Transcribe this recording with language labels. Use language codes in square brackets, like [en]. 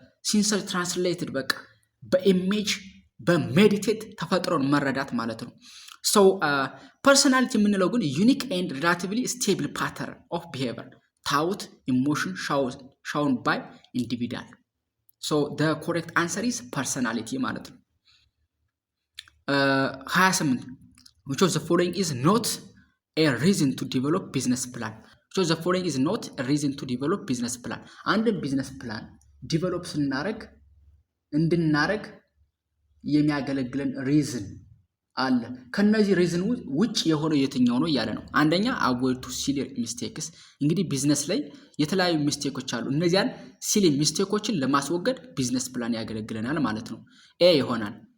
[en] ሲንሰሪ ትራንስሌትድ [am] በቃ በኢሜጅ በሜዲቴት ተፈጥሮን መረዳት ማለት ነው። [en] ሶ ፐርሰናሊቲ የምንለው ግን ዩኒክ ኤንድ ሪላቲቭሊ ስቴብል ፓተርን ኦፍ ቢሄቨር ታውት ኢሞሽን ሻውን ባይ ኢንዲቪዱዋል። ሶ ደ ኮሬክት አንሰር ኢዝ ፐርሰናሊቲ ማለት ነው። 28 which of the following is not a reason to develop business plan? which of the following is not a reason to develop business plan? [am] አንድን ቢዝነስ ፕላን ዲቨሎፕ እንድናረግ የሚያገለግለን ሪዝን አለ። ከነዚህ ሪዝን ውጭ የሆነው የትኛው ነው እያለ ነው። አንደኛ [en] አቮይድ ቱ ሲሊ ሚስቴክስ። [am] እንግዲህ ቢዝነስ ላይ የተለያዩ ሚስቴኮች አሉ። እነዚያን ሲሊ ሚስቴኮችን ለማስወገድ ቢዝነስ ፕላን ያገለግለናል ማለት ነው። ኤ ይሆናል።